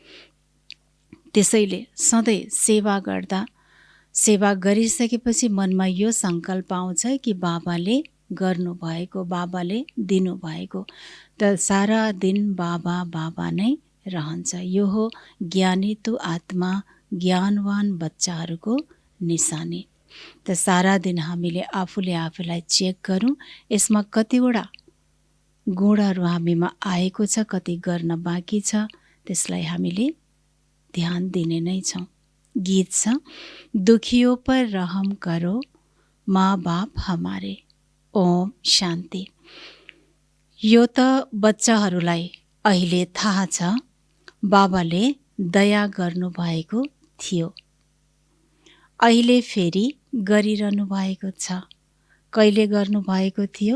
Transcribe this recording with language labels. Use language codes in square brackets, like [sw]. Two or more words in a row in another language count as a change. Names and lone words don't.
[ne] त्यसैले सधैँ सेवा गर्दा, सेवा गरिसकेपछि मनमा यो सङ्कल्प आउँछ कि बाबाले गर्नुभएको, बाबाले दिनुभएको, त सारा दिन बाबा बाबा नै रहन्छ। यो हो [hi] ज्ञानी तो आत्मा, [ne] ज्ञानवान बच्चाहरूको निशानी। त सारा दिन हामीले आफूले आफूलाई चेक गरौँ, यसमा कतिवटा गुणहरू हामीमा आएको छ, कति गर्न बाँकी छ, त्यसलाई हामीले ध्यान दिने नै छौँ। गीत छ, [hi] दुखियों पर रहम करो माँ बाप हमारे। [sa] ओम शान्ति। [ne] यो त बच्चाहरूलाई अहिले थाहा छ बाबाले दया गर्नुभएको थियो, अहिले फेरि गरिरहनु भएको छ। कहिले गर्नुभएको थियो?